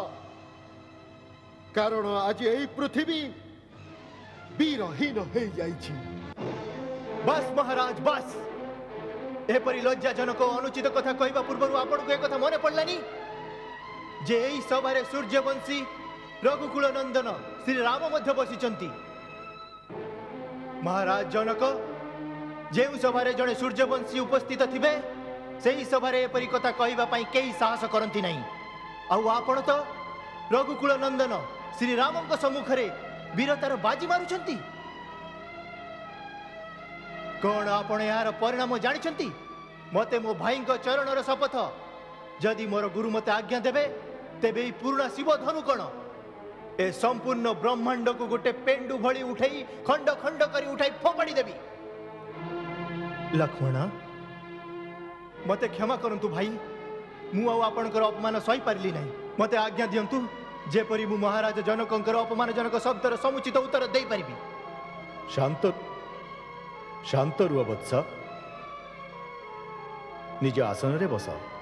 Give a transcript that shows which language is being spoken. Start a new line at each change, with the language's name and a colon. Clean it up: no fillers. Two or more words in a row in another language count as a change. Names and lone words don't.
Odia: କାରଣ ଆଜି ଏଇ ପୃଥିବୀ ବୀରହୀନ ହୋଇ ଯାଇଛି। ବସ ମହାରାଜ ବସ। ଏପରି ଲଜ୍ଜାଜନକ ଅନୁଚିତ କଥା କହିବା ପୂର୍ବ ଆପଣ କୁ ଏକ କଥା ମନେ ପଡ଼ିଲାନି ଯେ ଏଇ ସଭାରେ ସୂର୍ଯ୍ୟବଂଶୀ ରଘୁକୁଳ ନନ୍ଦନ ଶ୍ରୀ ରାମ ମଧ୍ୟ ବସିଛନ୍ତି। ମହାରାଜ ଜନକ ଯେଉଁ ସଭାରେ ଜଡ଼େ ସୂର୍ଯ୍ୟବଂଶୀ ଉପସ୍ଥିତ ଥିବେ ସେହି ସଭାରେ ଏପରି କଥା କହିବା ପାଇଁ କେହି ସାହସ କରନ୍ତି ନାହିଁ। ଆଉ ଆପଣ ତ ରଘୁକୁଳ ନନ୍ଦନ ଶ୍ରୀ ରାମଙ୍କ ସମ୍ମୁଖରେ ବୀରତାର ବାଜି ମାରୁଛନ୍ତି। କଣ ଆପଣ ଯାହାର ପରିଣାମ ଜାଣିଛନ୍ତି? ମତେ ମୋ ଭାଇ ଚରଣର ଶପଥ ଯଦି ମୋର ଗୁରୁ ମତେ ଆଜ୍ଞା ଦେବେ ତେବେ ପୂର୍ଣ୍ଣ ଶିବ ଧନୁ କଣ ଏ ସମ୍ପୂର୍ଣ୍ଣ ବ୍ରହ୍ମାଣ୍ଡ କୁ ଗୋଟେ ପେଣ୍ଡୁ ଭଳି ଉଠାଇ ଖଣ୍ଡ ଖଣ୍ଡ କରି ଉଠାଇ ଫୋପାଡ଼ି ଦେବି। ଲକ୍ଷ୍ମଣ ମତେ କ୍ଷମା କରନ୍ତୁ ଭାଇ, ମୁଁ ଆପଣଙ୍କର ଅପମାନ ସହି ପାରିଲି ନାହିଁ। ମତେ ଆଜ୍ଞା ଦିଅନ୍ତୁ ଯେପରି ମୁଁ ମହାରାଜ ଜନକଙ୍କର ଅପମାନଜନକ ଶବ୍ଦର ସମୁଚିତ ଉତ୍ତର ଦେଇ ପାରିବି। ଶାନ୍ତ ଶାନ୍ତ ରୁହ ବତ୍ସ, ନିଜ ଆସନ ରେ ବସ।